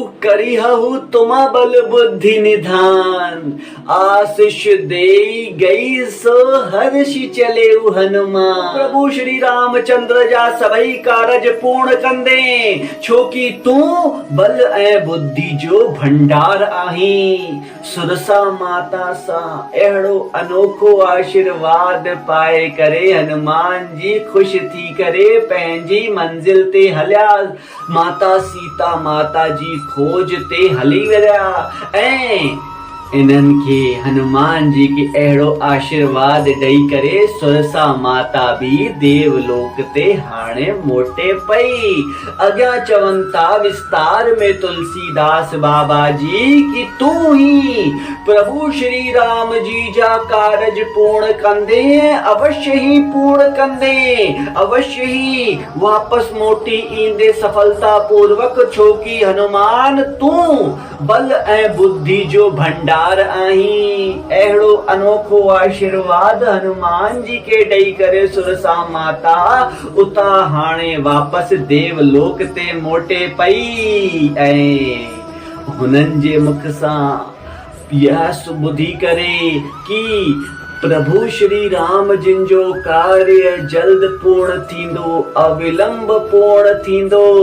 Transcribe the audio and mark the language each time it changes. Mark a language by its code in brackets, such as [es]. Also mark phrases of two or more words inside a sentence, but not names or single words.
[awa] करिहु तुमा बल बुद्धि निधान, आशीष देई गई सो हर्ष चले हनुमान। [sd] प्रभु श्री रामचंद्र जा सबई कारज पूर्ण कंदे, छोकी तू बल ए बुद्धि जो भंडार आही। सुरसा माता सा एड़ो अनोखो आशीर्वाद पाए करे, हनुमान जी खुश थी करे पंहिंजी मंजिल ते हलिया। माता सीता माता जी खोज ते हली विया ऐं इन्हनि खे हनुमान जी के अहिड़ो आशीर्वाद ॾेई करे सुरसा माता भी देवलोक ते हाणे मोटे पई। अॻियां चवनि था विस्तार में तुलसीदास बाबा जी कि तू ही प्रभु श्री राम जी जा कारज पूर्ण कंदे, अवश्य ही पूर्ण कंदे, अवश्य ही वापस मोटी ईंदे सफलता पूर्वक, छोकी हनुमान तू बल ऐं बुद्धि जो भंडार आही। अहिड़ो अनोखो आशीर्वाद हनुमान जी के ॾेई करे सुरसा माता उता हाणे वापस देवलोक ते मोटे पई ऐं हुननि जे मुख सां यह ॿुधी करे कि प्रभु श्री राम जिन जो कार्य जल्द पूर्ण थींदो, अविलंब पूर्ण थींदो।